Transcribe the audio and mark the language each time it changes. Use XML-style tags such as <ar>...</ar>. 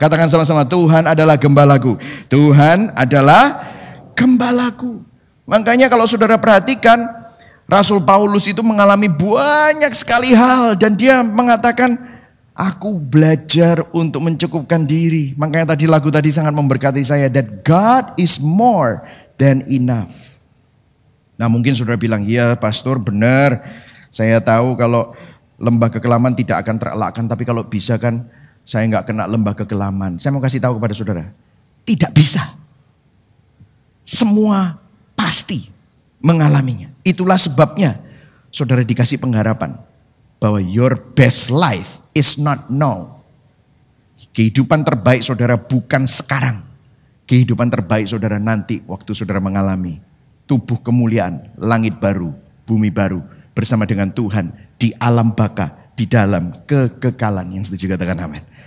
<id>Katakan sama-sama, Tuhan adalah gembalaku. Tuhan adalah gembalaku. Makanya kalau saudara perhatikan, Rasul Paulus itu mengalami banyak sekali hal. Dan dia mengatakan, aku belajar untuk mencukupkan diri. Makanya tadi lagu tadi sangat memberkati saya.</id> <en>That God is more than enough.</en> <id>Nah mungkin saudara bilang, iya pastor benar. Saya tahu kalau lembah kekelaman tidak akan terelakkan. Tapi kalau bisa kan saya nggak kena lembah kekelaman. Saya mau kasih tahu kepada saudara. Tidak bisa. Semua pasti mengalaminya. Itulah sebabnya saudara dikasih pengharapan.</id> <en>Bahwa your best life is not now.</en> <id>Kehidupan terbaik saudara bukan sekarang. Kehidupan terbaik saudara nanti waktu saudara mengalami tubuh kemuliaan, langit baru, bumi baru, bersama dengan Tuhan di alam baka, di dalam kekekalan. Yang setuju katakan amin.</id>